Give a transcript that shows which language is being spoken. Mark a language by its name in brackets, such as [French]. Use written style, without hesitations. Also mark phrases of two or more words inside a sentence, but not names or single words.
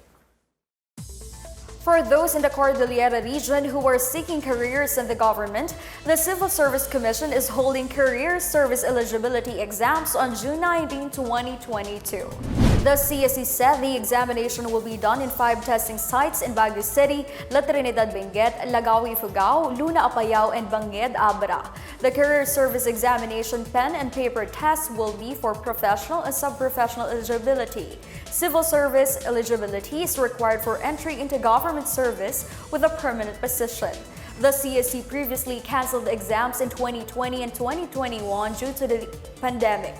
[English] For those in the Cordillera region who are seeking careers in the government, the Civil Service Commission is holding career service eligibility exams on June 19, 2022. The CSE said the examination will be done in 5 testing sites in Baguio City, La Trinidad Benguet, Lagawi Ifugao, Luna Apayao, and Banged Abra. The career service examination pen and paper test will be for professional and sub-professional eligibility. Civil service eligibility is required for entry into government service with a permanent position. The CSE previously canceled exams in 2020 and 2021 due to the pandemic.